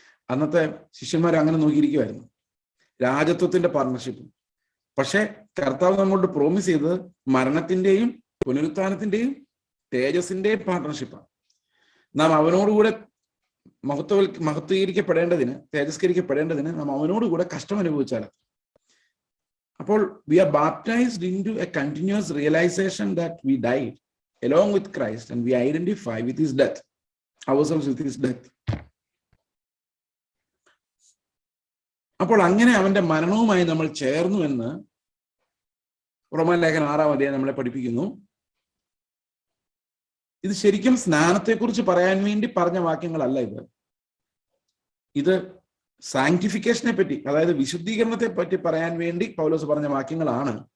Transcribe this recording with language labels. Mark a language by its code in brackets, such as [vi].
[ml] അന്നത്തെ ശിഷ്യന്മാർ അങ്ങനെ നോക്കിയിരിക്കുമായിരുന്നു, രാജത്വത്തിന്റെ പാർട്ട്ണർഷിപ്പ്. പക്ഷെ കർത്താവ് നമ്മളോട് പ്രോമിസ് ചെയ്തത് മരണത്തിന്റെയും പുനരുത്ഥാനത്തിന്റെയും തേജസ്സിന്റെയും പാർട്ട്ണർഷിപ്പാണ്. നാം അവനോടുകൂടെ മഹത്വീകരിക്കപ്പെടേണ്ടതിന്, തേജസ്കരിക്കപ്പെടേണ്ടതിന് നാം അവനോടുകൂടെ കഷ്ടം അനുഭവിച്ചാൽ. [en] അപ്പോൾ we are baptized into a continuous realization that we died along with Christ and we identify with his death, ourselves with his death. [ml] അപ്പോൾ അങ്ങനെ അവന്റെ മരണവുമായി നമ്മൾ ചേർന്നു എന്ന് റോമാലേഖനം 6-ാം അധ്യായം നമ്മളെ പഠിപ്പിക്കുന്നു. ഇത് ശരിക്കും സ്നാനത്തെക്കുറിച്ച് പറയാൻ വേണ്ടി പറഞ്ഞ വാക്യങ്ങളല്ല ഇത് സാങ്ക്ടിഫിക്കേഷനെ പറ്റി, അതായത് വിശുദ്ധീകരണത്തെ പറ്റി പറയാൻ വേണ്ടി പൗലോസ് പറഞ്ഞ വാക്യങ്ങളാണ്.